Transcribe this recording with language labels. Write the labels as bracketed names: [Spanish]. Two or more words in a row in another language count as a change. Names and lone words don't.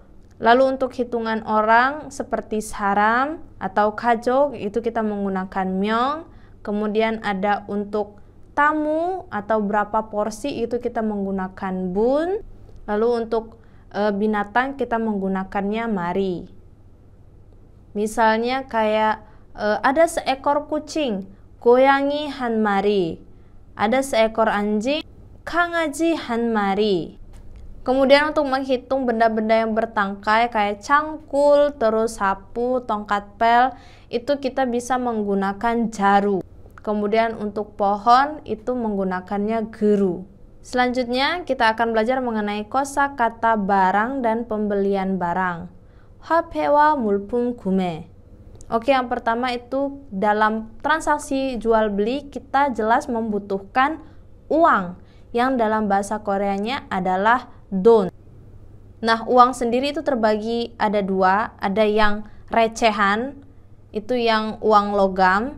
[Indonesian] Lalu untuk hitungan orang seperti saram atau 가족 itu kita menggunakan 명. Kemudian ada untuk tamu atau berapa porsi itu kita menggunakan bun. Lalu untuk binatang kita menggunakannya mari. Misalnya kayak ada seekor kucing, [Korean] 고양이 한 마리. [Indonesian] Ada seekor anjing, [Korean] 강아지 한 마리. [Indonesian] Kemudian untuk menghitung benda-benda yang bertangkai kayak cangkul, terus sapu, tongkat pel, itu kita bisa menggunakan jaru. Kemudian untuk pohon itu menggunakannya geru. Selanjutnya kita akan belajar mengenai kosakata barang dan pembelian barang. [Korean] 화폐와 물품 구매. [Indonesian] Oke, yang pertama itu dalam transaksi jual beli kita jelas membutuhkan uang yang dalam bahasa Koreanya adalah 돈. Nah, uang sendiri itu terbagi ada dua, ada yang recehan, itu yang uang logam.